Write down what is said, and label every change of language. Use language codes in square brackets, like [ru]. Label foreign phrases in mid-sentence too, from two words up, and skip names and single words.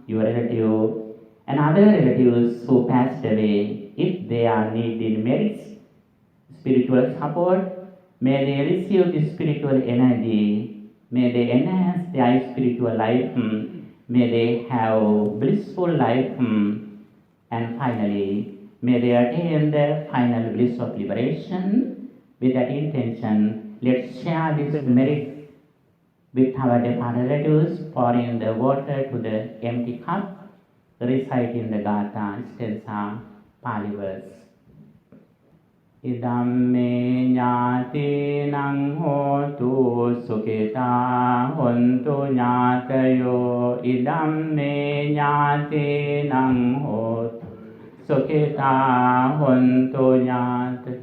[en] your relative, and other relatives who passed away, if they are needing merits, spiritual support, may they receive this spiritual energy, may they enhance their spiritual life, may they have blissful life, and finally, may they attain the final bliss of liberation. With that intention, let's share this merit with our departed relatives, pouring the water to the empty cup, reciting the gatha stanza, Pali verse. [pi] Idamme ඤාතීනං hotu sukhita hontu ඤාතයෝ. Idamme ඤාතීනං hotu sukhita hontu ඤාතයෝ.